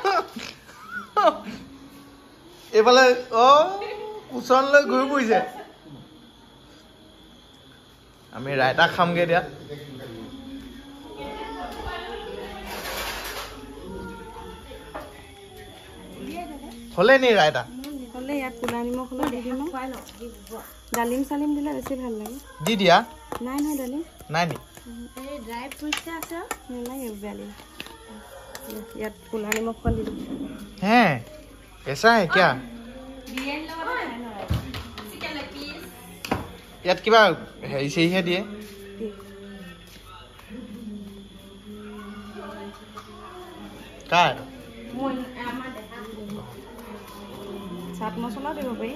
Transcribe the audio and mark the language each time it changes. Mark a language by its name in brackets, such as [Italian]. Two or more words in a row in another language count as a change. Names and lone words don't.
[Assamese] এইফালে ওচৰলৈ ঘূৰি ফুৰিছে আমি ৰাইতা খামগে দিয়া হলে নি ৰাইতা হলে ইয়াত কোলা নিমখ অলপ দি দিম ডালিম চালিম দিলে বেছি ভাল লাগে দি দিয়া নাই নাই ডালিম নাই নি এই [English] dry fruits [Assamese] আছে নালাগে ডালিম ইয়াত কোলা নিমখখন দি দিম হে [Hindi] ऐसा है क्या [Assamese] ইয়াত কিবা হেৰি চেৰিহে দিয়ে কাৰ চাট মছলা দিব পাৰি